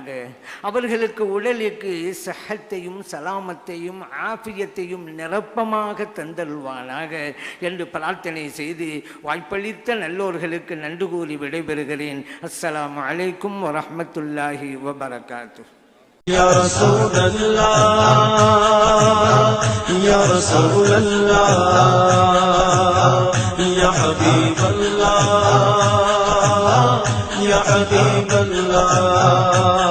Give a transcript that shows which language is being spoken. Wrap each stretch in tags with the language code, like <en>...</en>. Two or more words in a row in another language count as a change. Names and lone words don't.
<ta>அவர்களுக்கு உடலுக்கு சஹத்தையும் சலாமத்தையும் ஆஃபியத்தையும் நிரப்பமாக தந்தருள்வானாக என்று பிரார்த்தனை செய்து வாய்ப்பளித்த நல்லோர்களுக்கு நன்றி கூறி விடைபெறுகிறேன்.</ta> <ar>السلام عليكم ورحمة الله وبركاته. يا رسول الله يا رسول الله يا حبيب الله يا حبيب الله</ar>